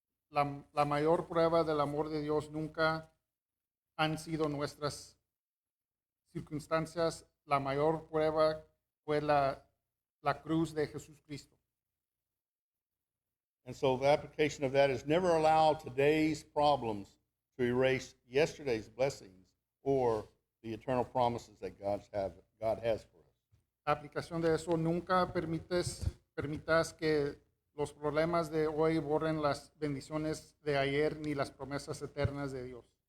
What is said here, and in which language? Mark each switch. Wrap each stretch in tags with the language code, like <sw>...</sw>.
<es>La mayor prueba del amor de Dios nunca han sido nuestras circunstancias. La mayor prueba fue la cruz de Jesucristo.</es> <en>And so the application of that is never allow today's problems to erase yesterday's blessings or the eternal promises that God has for us.</en> <es>La aplicación de eso, nunca permitas que los problemas de hoy borren las bendiciones de ayer ni las promesas eternas de Dios.</es>